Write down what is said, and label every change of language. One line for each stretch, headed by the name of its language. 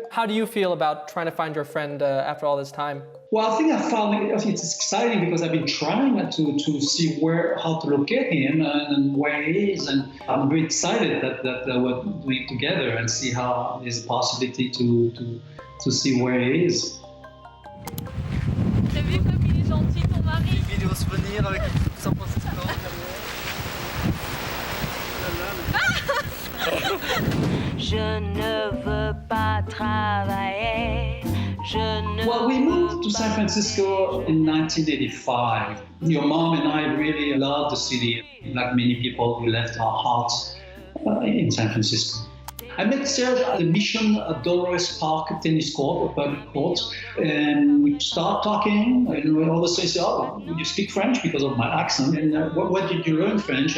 English: How do you feel about trying to find your friend after all this time? Well, I think it's exciting because I've been trying to see how to locate him and where he is, and I'm very excited that we're doing it together and see how there's a possibility to see where he is.
French: T'as vu comme il est gentil ton mari? Vidéo souvenir avec San Francisco. Je ne veux pas travailler.
English: Well, we moved to San Francisco in 1985. Your mom and I really loved the city. Like many people, we left our hearts in San Francisco. I met Serge at the Mission at Dolores Park tennis court, a public court, and we start talking, and all of a sudden he said, oh, you speak French because of my accent, and what did you learn French?